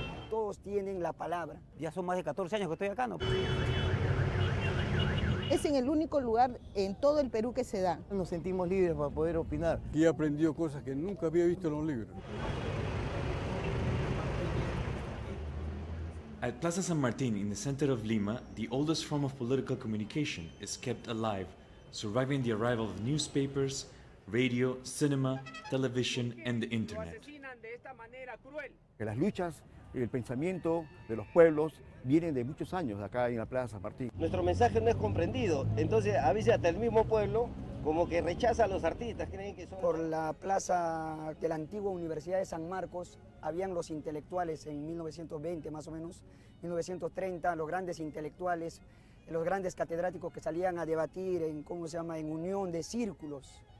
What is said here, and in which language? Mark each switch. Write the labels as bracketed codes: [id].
[es] Todos tienen la palabra. Ya son más de 14 años que estoy acá, ¿no? Es en el único lugar en todo el Perú que se da. Nos sentimos libres para poder opinar. Y he aprendido cosas que nunca había visto en los libros. [en] At Plaza San Martín, in the center of Lima, the oldest form of political communication is kept alive, surviving the arrival of newspapers, radio, cinema, television, and the internet. [es] Que las luchas y el pensamiento de los pueblos vienen de muchos años acá en la Plaza San Martín. Nuestro mensaje no es comprendido, entonces a veces hasta el mismo pueblo como que rechaza a los artistas, creen que son... Por la plaza de la antigua Universidad de San Marcos habían los intelectuales en 1920 más o menos, 1930, los grandes intelectuales, los grandes catedráticos que salían a debatir en, ¿cómo se llama?, en unión de círculos.